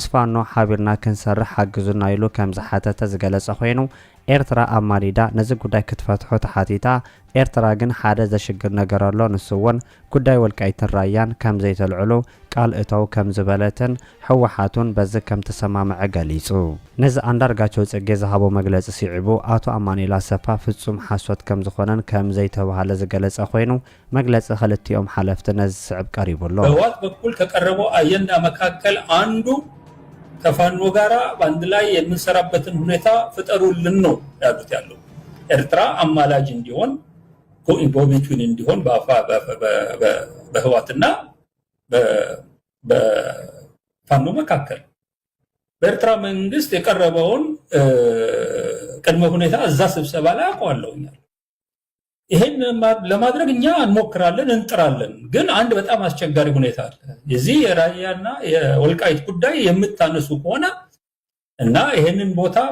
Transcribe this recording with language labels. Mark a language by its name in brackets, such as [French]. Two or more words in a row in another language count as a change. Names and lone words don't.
[Tigrinya] ፋኖ ሓቢርና ክንሰርሕ ሓግዙና ኢሉ ከም ዝሓተተ ዝገለጸ ኮይኑ ኤርትራ ኣማሊዳ ነዚ ጉዳይ ክትፈትሖ ተሓቲታ ኤርትራ ግን ሓደ ዘሽግር ነገር ኣሎ ንስውን ጉዳይ ወልቃይትን ራያን ከም ዘይተልዕሉ ቃል እተው ከም ዝበለትን ሕወሓቱን በዚ ከም ተሰማምዐ ገሊጹ ነዚ አንዳርጋቸው ጽጌ ዝሃቦ መግለጺ ሲዕቡ አቶ አማኑኤል አሰፋ ፍጹም ሓሶት ከም ዝኾነን ከም ዘይተባሃለ ዝገለጸ ኮይኑ መግለጺ ክልቲኦም ሓለፍቲ ነዚ ስዕብ ቀሪቡሎ [Amharic] በህወሓት በኩል ከቀረበው አጀንዳ መካከል አንዱ ከፋኖ ጋራ ባንድ ላይ የምንሰራበትን ሁኔታ ፍጠሩልን ነው ያሉት ያለው ኤርትራ አማላጅ እንዲሆን ጎኢንቮልቭመንት እንዲሆን በህወሓትና በፋኖ መካከል በኤርትራ መንግስት የቀረበውን ቅድመ ሁኔታ እዛ ስብሰባ ላይ አቋለውኛል። ይሄን ለማድረግ እኛ እንሞክራለን እንጥራለን። ግን አንድ በጣም አስቸጋሪ ሁኔታ አለ። የዚህ የራያና የወልቃይት ጉዳይ የምታነሱ ከሆነ እና ይሄንን ቦታ